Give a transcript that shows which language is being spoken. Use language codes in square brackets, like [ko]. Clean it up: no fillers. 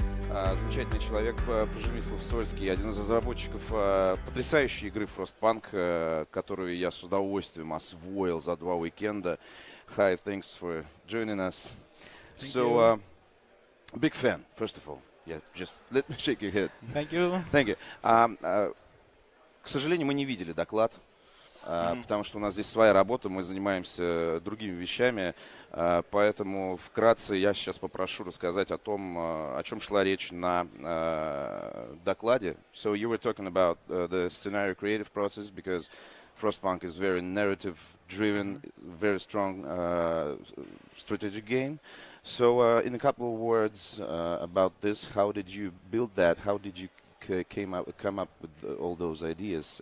[ru] Замечательный человек, Przemyslav Solski, один из разработчиков потрясающей игры Frostpunk, которую я с удовольствием освоил за 2 уикенда. [en] Hi, thanks for joining us. Thank you. Big fan, first of all. Yeah, just let me shake your head. Thank you. Thank you. [ru] К сожалению, мы не видели доклад, потому что у нас здесь своя работа, мы занимаемся другими вещами, поэтому вкратце я сейчас попрошу рассказать о том, о чем шла речь на докладе. [en] So you were talking about the scenario creative process because Frostpunk is very narrative-driven, very strong strategic game. So in a couple of words about this, how did you build that? How did you come up with all those ideas?